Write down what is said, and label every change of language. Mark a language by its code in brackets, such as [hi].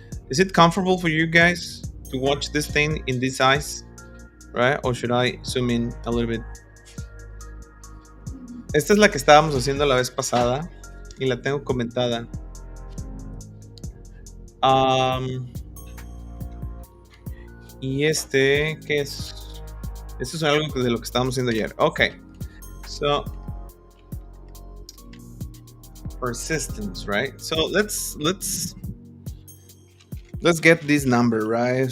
[en] Is it comfortable for you guys to watch this thing in this size, right? Or should I zoom in a little bit? [es] Esta es la que estábamos haciendo la vez pasada y la tengo comentada. Y ¿qué es? Esto es algo de lo que estábamos haciendo ayer. [en] Okay, so persistence, right? So let's get this number, right?